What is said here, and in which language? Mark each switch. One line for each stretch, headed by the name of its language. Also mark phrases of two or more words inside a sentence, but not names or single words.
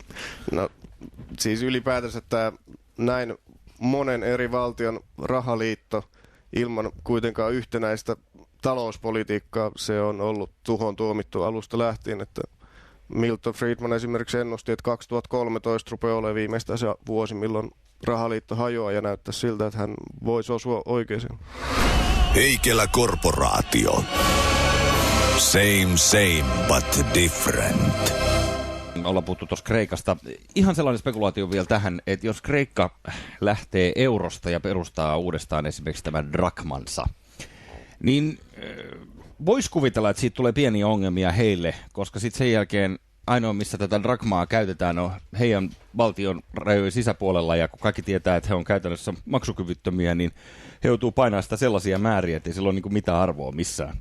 Finnish: No, siis ylipäätänsä tämä näin monen eri valtion rahaliitto ilman kuitenkaan yhtenäistä talouspolitiikkaa, se on ollut tuhon tuomittu alusta lähtien, että Milton Friedman esimerkiksi ennusti, että 2013 rupeaa olemaan viimeistään se vuosi, milloin rahaliitto hajoaa ja näyttää siltä, että hän voisi osua oikeaan. Heikelä Korporaatio.
English: Same but different.
Finnish: Ollaan puhuttu tuossa Kreikasta. Ihan sellainen spekulaatio vielä tähän, että jos Kreikka lähtee eurosta ja perustaa uudestaan esimerkiksi tämän drakmansa, niin Vois kuvitella, että siitä tulee pieniä ongelmia heille, koska sitten sen jälkeen ainoa, missä tätä drakmaa käytetään, on heidän valtion rajojen sisäpuolella, ja kun kaikki tietää, että he on käytännössä maksukyvyttömiä, niin he joutuu painamaan sitä sellaisia määriä, että ei sillä ole niin kuin mitään arvoa missään.